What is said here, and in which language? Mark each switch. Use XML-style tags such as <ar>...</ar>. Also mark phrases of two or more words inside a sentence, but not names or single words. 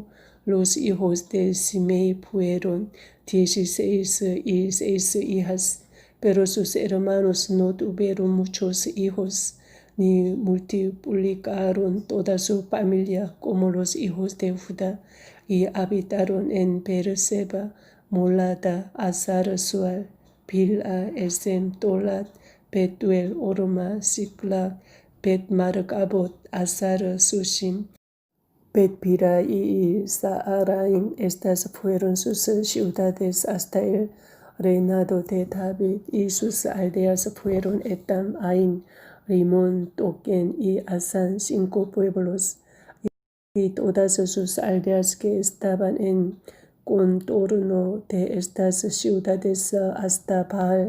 <es>Los hijos de Simei fueron 16 y 6 hijas, pero sus hermanos no tuvieron muchos hijos, ni multiplicaron toda su familia como los hijos de Judá, y habitaron en Beerseba, Molada, Azar, Sual, Bilha, Esem, Tolat, Betuel, Orma, Siklag, Bet-Marcabot, Azar, Sushim, Bet-Pira y Saaraim. Estas fueron sus ciudades hasta el reinado de David, y sus aldeas fueron Etam, Ain, Rimón, Token y Asán, 5 pueblos, y todas sus aldeas que estaban en contorno de estas ciudades hasta Baal.</es>